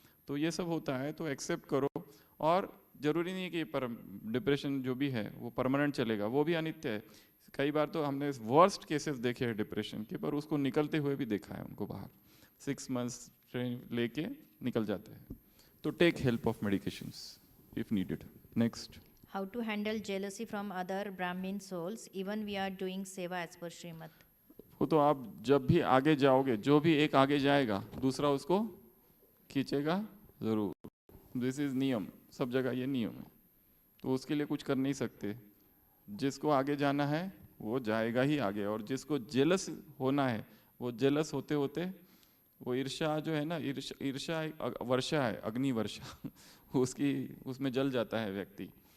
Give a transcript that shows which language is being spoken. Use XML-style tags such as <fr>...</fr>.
<hi>तो ये सब होता है तो एक्सेप्ट करो। और जरूरी नहीं है कि डिप्रेशन जो भी है वो परमानेंट चलेगा, वो भी अनित्य है। कई बार तो हमने वर्स्ट केसेस देखे हैं डिप्रेशन के, पर उसको निकलते हुए भी देखा है उनको बाहर, 6 मंथ्स ट्रेन लेके निकल जाते हैं।</hi> <en>तो take help of medications if needed. Next, How to handle jealousy from other Brahmin souls even we are doing seva as per Srimad.</en> <hi>वो तो आप जब भी आगे जाओगे, जो भी एक आगे जाएगा दूसरा उसको खींचेगा जरूर,</hi> <en>this is</en> <hi>नियम, सब जगह ये नियम है। तो उसके लिए कुछ कर नहीं सकते, जिसको आगे जाना है वो जाएगा ही आगे, और जिसको जेलस होना है वो जेलस होते होते, वो ईर्ष्या जो है ना, ईर्ष्या वर्षा है, अग्नि वर्षा उसकी, उसमें जल जाता है व्यक्ति।</hi>